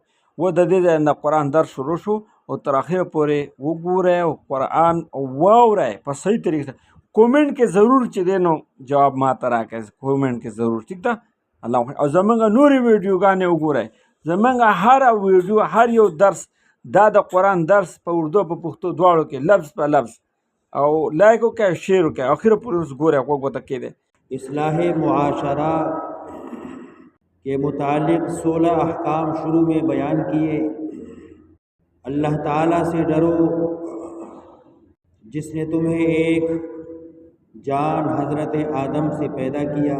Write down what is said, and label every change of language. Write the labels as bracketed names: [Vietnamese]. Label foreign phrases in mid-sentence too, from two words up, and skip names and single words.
[Pashto] و د دې ځای نه قرآن درس شروع شو او تر اخره پورې وګورئ او قرآن واورئ په صحیح طریقې سره، کومنټ کې ضرور چې دی نو جواب ماته راکړئ، کومنټ کې ضرور، ټیک ده؟ الله او زمونږ نورې ویډیوګانې وګورئ، زمونږ هر ویډیو هر یو درس دا د قرآن درس په اردو په پښتو دواړو کې لفظ په لفظ، او لایک وکړئ شیر وکړئ، اخره پورې اوس ګورئ غوږ ورته کېدی۔ [Urdu] اصلاح معاشرہ کے متعلق 16 احکام شروع میں بیان کیے۔ اللہ تعالیٰ سے ڈرو جس نے تمہیں ایک جان حضرت آدم سے پیدا کیا،